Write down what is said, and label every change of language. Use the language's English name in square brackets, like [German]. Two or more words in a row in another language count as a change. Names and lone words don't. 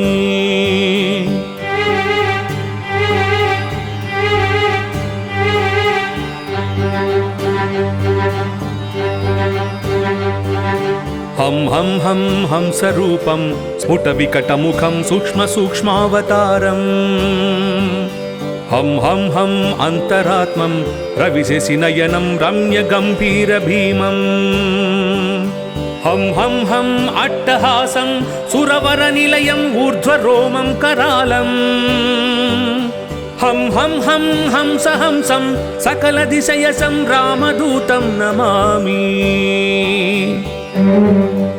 [Sanskrit] हं हं हं हंसरूपं स्फुटविकटमुखं सूक्ष्मसूक्ष्मावतारम् हं हं हं अन्तरात्मं रविशशिनयनं रम्यगम्भीरभीमम् హం హం హం అట్టహాసం సురవర నిలయం ఊర్ధ్వరోమం కరాళం హం హం హం హంస హంసం సకల దిశయసం రామదూతం నమామి